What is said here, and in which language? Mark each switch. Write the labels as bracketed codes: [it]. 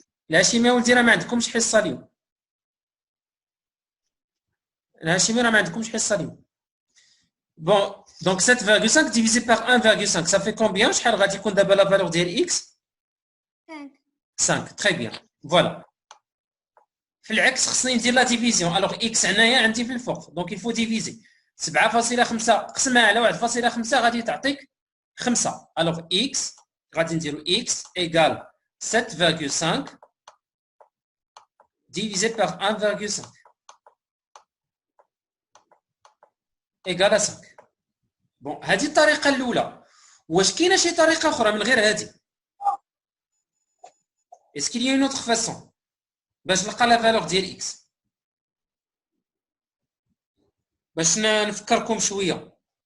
[ar] الهاشمي ولدي راه ما عندكمش حصه اليوم. الهاشمي راه ما عندكمش حصه اليوم. [fr] Bon, donc 7,5 divisé par 1,5, ça fait combien? [ar] شحال غادي يكون دابا لا فالور ديال x؟ 5. [fr] Très bien. Voilà. [ar] في العكس خصني ندير لا ديفيزيون. [fr] alors x [ar] هنايا عندي في الفوق، [fr] donc il faut diviser 7,5 [ar] قسمها على 1,5 غادي تعطيك 5. [fr] alors x [ar] غادي نديرو [fr] x égale 7,5 divisé par 1,5. égale à 5. [ar] Bon, هذه الطريقة الأولى. واش كاينة شي طريقة أخرى من غير هذه؟ [fr] Est-ce qu'il y a une autre façon [ar] باش نلقى لا فالور ديال x؟ باش نفكركم شوية.